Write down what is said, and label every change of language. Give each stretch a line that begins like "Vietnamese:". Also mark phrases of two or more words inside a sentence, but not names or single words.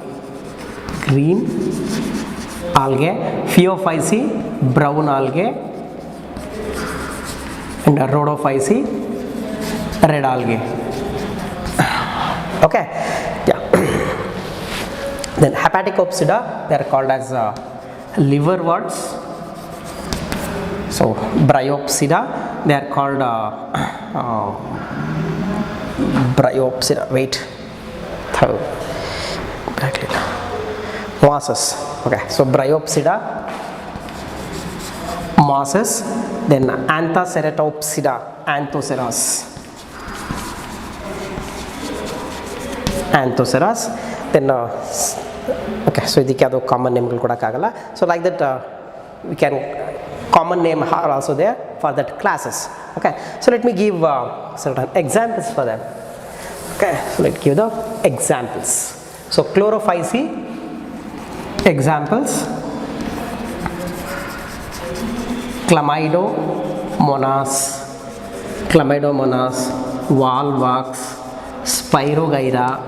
English: Phaeophyce, brown algae, and rhodophyce, red algae. Okay, yeah. Then Hepaticopsida, they are called as liverworts. So Bryopsida, they are called Bryopsida. Wait, mosses. Okay, so Bryopsida, mosses. Then Anthoceratopsida, anthoceras. Then ಓಕೆ.
Kannada: ಸೊ ಇದಕ್ಕೆ ಅದು
English: common names
Kannada: ಕೊಡೋಕ್ಕಾಗಲ್ಲ.
English: so like that we can common name are also there for that classes. Okay, so let me give certain examples for them. Okay, so let's give the examples. So chlorophyce examples: chlamydomonas, wallwax, spirogyra.